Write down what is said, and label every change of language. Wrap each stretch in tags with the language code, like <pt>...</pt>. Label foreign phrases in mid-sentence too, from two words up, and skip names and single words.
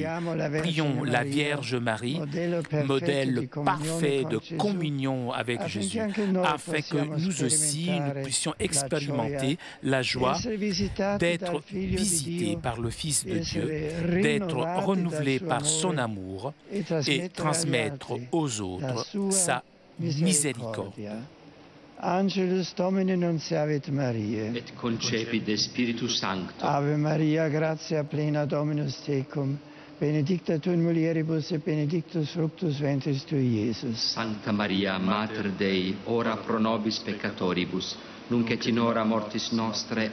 <fr>Prions la Vierge Marie, modèle parfait de communion avec Jésus, afin que nous aussi, nous puissions expérimenter la joie d'être visités par le Fils de Dieu, d'être renouvelés par son amour et transmettre aux autres sa miséricorde.</fr> <la>Angelus Domini nunciavit Mariae, et concepit de Spiritus Sancto. Ave Maria, gratia plena Dominus tecum, benedicta tu in mulieribus et benedictus fructus ventris tui, Iesus. Sancta Maria, Mater Dei, ora pro nobis peccatoribus, nunc et in hora mortis nostre.</la>